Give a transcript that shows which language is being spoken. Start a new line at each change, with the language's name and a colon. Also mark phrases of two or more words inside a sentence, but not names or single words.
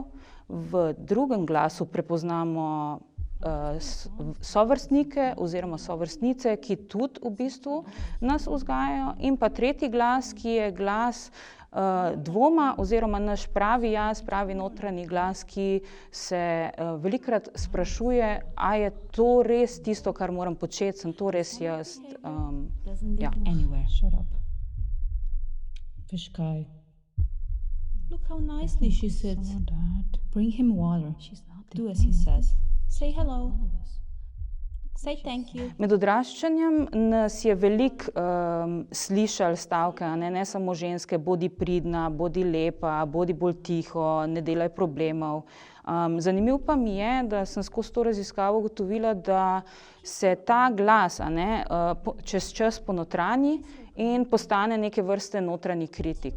Slovenian: V drugem glasu prepoznamo sovrstnike oziroma sovrstnice, ki tudi v bistvu nas vzgajajo, in pa tretji glas, ki je glas dvoma oziroma naš pravi jaz, pravi notranji glas, ki se velikokrat sprašuje, a je to res tisto, kar moram početi, sem to res jaz. Ja.
English: Anywhere. Shut up. Fishkai. Look how nicely she sits. Bring him water. Do as he says. Say hello. Say thank you.
Slovenian: Med odraščanjem nas je veliko slišali stavke, ne samo ženske, bodi pridna, bodi lepa, bodi bolj tiho, ne delaj problemov. Zanimivo pa mi je, da sem skozi to raziskavo ugotovila, da se ta glas čez čas ponotranji in postane neke vrste notranji kritik.